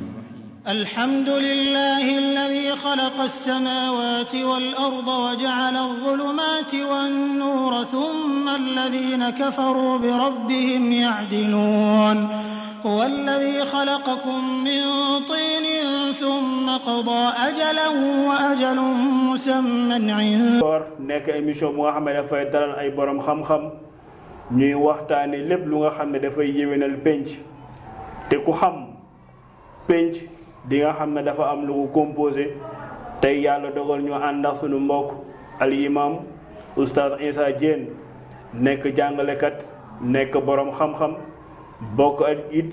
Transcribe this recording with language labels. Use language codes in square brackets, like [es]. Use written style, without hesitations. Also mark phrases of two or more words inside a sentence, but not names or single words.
[ar] الحمد لله الذي خلق السماوات والأرض وجعل الظلمات والنور ثم الذين كفروا بربهم يعدلون هو الذي خلقكم من طين ثم قضى أجلا وأجل مسمى عنده [wo] nekk émission bu nga xam ne dafay dalal ay borom xam-xam ñuy waxtaane lépp lu nga xam ne dafay yéwénal penc te ku xam penc di nga xam ne dafa am lu ko composé tey yàlla dogal ñu ànd ak sunu mbokk al imam oustaz Issa Diène nekk jàngalekat nekk borom xam-xam bokk ak it